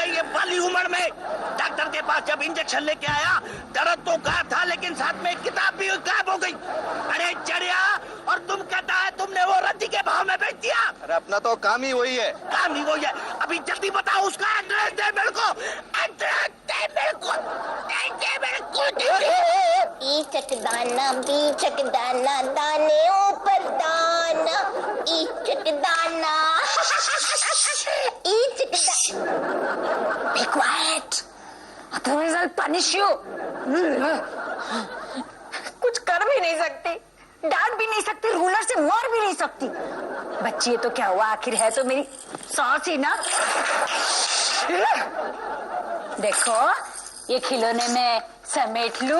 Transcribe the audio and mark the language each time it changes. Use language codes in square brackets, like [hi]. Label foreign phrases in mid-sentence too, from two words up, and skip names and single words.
[hi] ये बाली उम्र में डॉक्टर के पास जब इंजेक्शन लेके आया, दर्द तो गायब था लेकिन साथ में किताब भी गायब हो गई। अरे चढ़िया, और तुम कहता है तुमने वो रद्दी के भाव में बेच दिया। अरे अपना तो काम ही वही है। काम ही वही है। अभी जल्दी बताओ उसका एड्रेस दे मेरे को। एड्रेस दे मेरे को। ईचक दाना बीचक दाना, दाने ऊपर दाना। ईचक दाना। ईचक दाना। [en] Be quiet, otherwise I'll punish you. [hi] कुछ कर भी नहीं सकती, डांट भी नहीं सकती, रूलर से मार भी नहीं सकती। बच्ची है तो क्या हुआ, आखिर है तो मेरी सास ही ना। देखो ये खिलौने में समेट लूं।